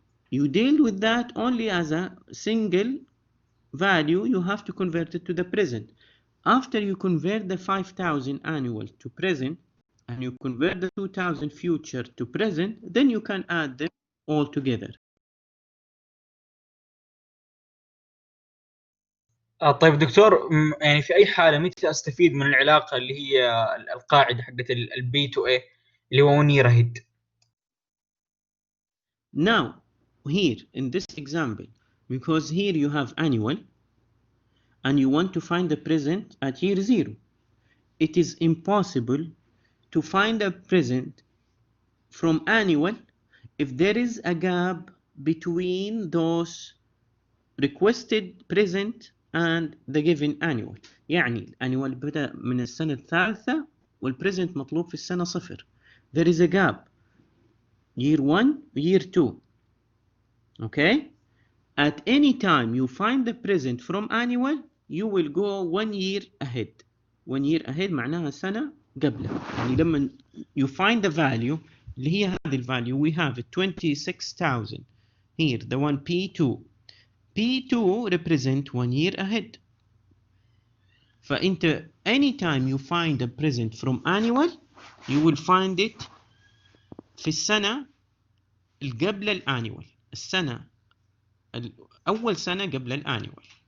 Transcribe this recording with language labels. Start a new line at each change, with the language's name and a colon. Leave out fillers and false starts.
English: You deal with that only as a single value. You have to convert it to the present. After you convert the 5000 annual to present and you convert the 2000 future to present, then you can add them all together.
Arabic: طيب دكتور، يعني في اي حاله متى استفيد من العلاقه اللي هي القاعده حقت البي تو اي اللي هو
English: 1 year ahead؟ Now here in this example, because here you have annual and you want to find the present at year 0, it is impossible to find a present from annual if there is a gap between those requested present and the given annual.
Arabic: يعني الانيوال بدأ من السنة الثالثة والpresent مطلوب في السنة 0.
English: There is a gap year 1 year 2. Okay, At any time you find the present from annual, you will go 1 year ahead. 1 year ahead
Arabic: معناها سنة قبلها. يعني لما
English: you find the value
Arabic: اللي هي هذه الفاليو
English: we have 26,000 here, the one P2. P2 represent 1 year ahead.
Arabic: فأنت
English: anytime you find the present from annual, you will find it
Arabic: في السنة قبل الانيوال. السنة أول سنة قبل الانيوال.